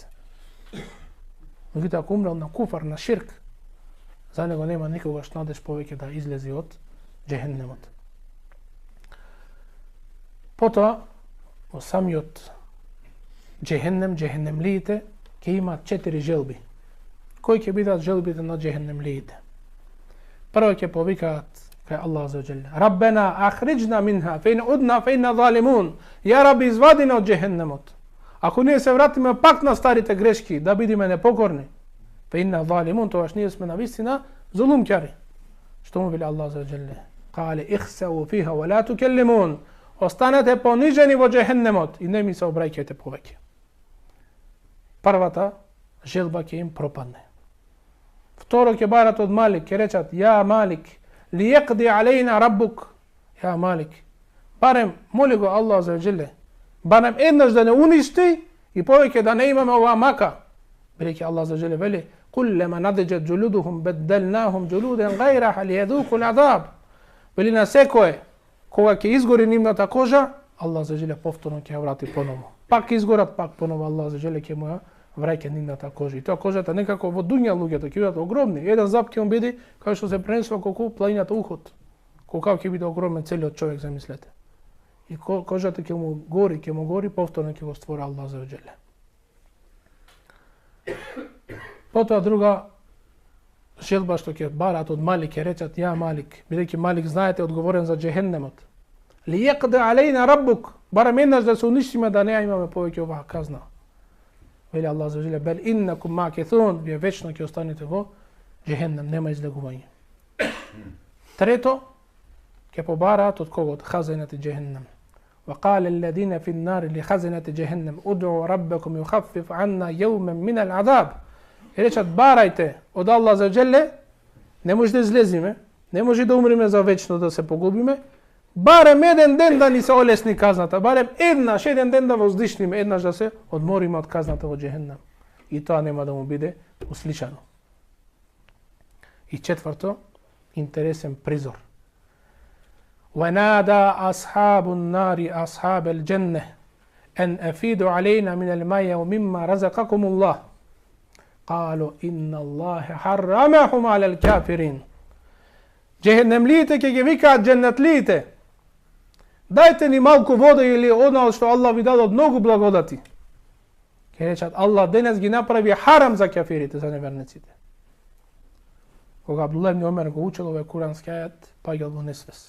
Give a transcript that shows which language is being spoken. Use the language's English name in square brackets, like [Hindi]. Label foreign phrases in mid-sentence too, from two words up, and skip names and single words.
[Macedonian] Меѓутоа ако умрел на куфар, на ширк, за него нема никогаш надеж повеќе да излезе од џехенемот. Потоа, во самиот џехенем, џехенемлиите, ќе имаат 4 желби. Кои ќе бидат желбите на џехенемлиите? Прво ќе повикаат кај Аллах [Arabic] عز وجل. ربنا أخرجنا منها فإن عدنا فإنا ظالمون. [Macedonian] Ја Раби, извади на од џехенемот. Ако ние се вратиме пак на старите грешки, да бидиме непокорни, [Arabic] فإنا ظالمون, [Macedonian] тогаш ние сме навистина зулумќари. Што му вели Аллах [Arabic] عز وجل? قال اخسؤوا فيها ولا تكلمون. [Macedonian] Останете понижени во џехенемот и не ми се обраќајте повеќе. Првата желба ќе им пропадне. Второ ќе барат од Малик, ќе речат: Ја Малик, [Arabic] ليقض علينا ربك. [Macedonian] Ја Малик, барем моли го Аллах [Arabic] عز وجل, [Macedonian] барем еднаш да не уништи и повеќе да не имаме оваа мака. Бидејќи Аллах [Arabic] عز وجل [Macedonian] вели: [Arabic] كلما نضجت جلودهم بدلناهم جلودا غيرها ليذوقوا العذاب. [Macedonian] Вели на секое, кога ќе изгори нивната кожа, Аллах [Arabic] عز وجل [Macedonian] повторно ќе ја врати поново. Пак изгорат, пак поново Аллах [Arabic] عز وجل [Macedonian] ќе му ја враќа нивната кожа. И тоа кожата некако во дуња луѓето ќе бидат огромни. Еден зап ќе му биде кај што се пренесува колку планината Уход. Колку ќе биде огромен целиот човек, замислете. и кожата ќе му гори, повторно ќе го створи Аллах [Arabic] عز وجل. [Macedonian] Потоа друга желба што ќе барат од Малик, ќе речат ја Малик, бидејќи Малик знаете одговорен за џехеннемот. [Arabic] ليقض علينا ربك, [Macedonian] барем еднаш да се уништиме да не имаме повеќе оваа казна. Вели Аллах [Arabic] عز وجل, بل إنكم ماكثون, [Macedonian] вие вечно ќе останете во џехеннем, нема излегување. Трето, ќе побараат од кого? Од [Arabic] خزنة جهنم. وقال الذين في النار لخزنة جهنم ادعوا ربكم يخفف عنا يوما من العذاب. [Macedonian] И речат барајте од Аллах за оџеле, не може да излезиме, не може да умреме за вечно да се погубиме, барем еден ден да ни се олесни казната, барем еден ден да воздишниме, еднаш да се одмориме од казната во џехеннем. И тоа нема да му биде услишано. И четврто, интересен призор. [Arabic] وَنَادَى أَصْحَابُ النَّارِ أَصْحَابَ الْجَنَّةِ أَنْ أَفِيدُوا عَلَيْنَا مِنَ الْمَاءِ وَمِمَّا رَزَقَكُمُ اللَّهُ قَالُوا إِنَّ اللَّهَ حَرَّمَهُمْ عَلَى الْكَافِرِينَ. [Macedonian] Џехеннемлиите ќе ги викаат џеннетлиите, дајте ни малку вода или она што Аллах ви даде од многу благодати. Ќе речат Аллах денес ги направи харам за кафирите, за неверниците. Кога Абдулlah ибн Омер го учел овој курански ајат, паѓал во несвес.